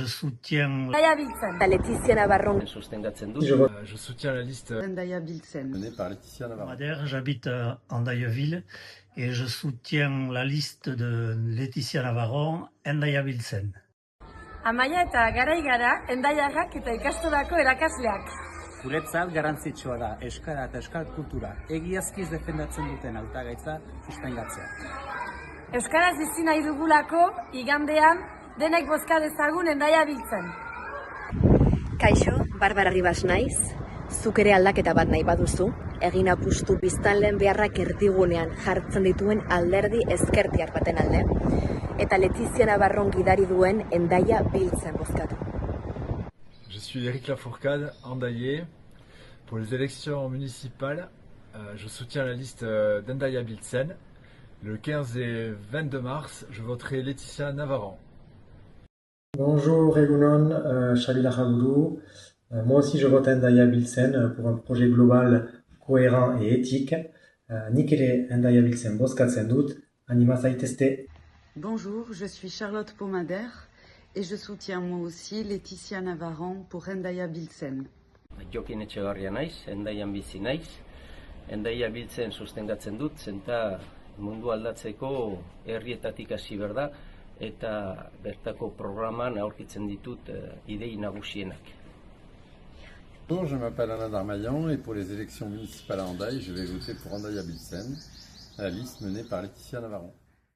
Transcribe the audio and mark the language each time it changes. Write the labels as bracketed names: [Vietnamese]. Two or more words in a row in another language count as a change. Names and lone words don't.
[French] soutiens Laetitia Navarro. Je soutiens la liste Hendaia Biltzen. menée par Laetitia Navarro. Madère, j'habite à Hendaye-Ville et je soutiens la liste de Laetitia Navarro, Hendaia Biltzen. [Basque] Amaia eta garai gara, hendaiarrak eta ikastolako erakasleak. Guretzat garrantzitsua da euskara eta euskal kultura egiazkiz defendatzen duten hautagaitza sustengatzea. Euskaraz bizi nahi dugulako, igandean, denek bozka dezagun Hendaia Biltzen. Kaixo, Barbara Ribas naiz. Zuk ere aldaketa bat nahi baduzu, egin apustu biztanleen beharrak erdigunean jartzen dituen alderdi ezkertiar baten alde. Eta Laetitia Navarron gidari duen Hendaia Biltzen bozkatu. [French] Je suis Éric Lafourcade, Hendaillais. Pour les élections municipales, je soutiens la liste d'Hendaia Biltzen. Le 15 et 22 mars, je voterai Laetitia Navarro. Bonjour Egunon, Shabila Khaboudou. Moi aussi je vote Hendaia Biltzen pour un projet global cohérent et éthique. [Basque] Nik ere Hendaia Biltzen bozkatzen dut, anima zaitezte. [French] Bonjour, je suis Charlotte Pomader et je soutiens moi aussi Laetitia Navarro pour Hendaia Biltzen. [Basque] Jokin Etxegarria naiz, Hendaian bizi naiz. Hendaia Biltzen sustengatzen dut, zenta mundu aldatzeko herrietatik hasi berda eta bertako programan aurkitzen ditut idei nagusienak. [French] Bonjour, je m'appelle Alain Darmaillan et pour les élections municipales à Hendaye, je vais voter pour Hendaia Biltzen, la liste menée par Laetitia Navarro.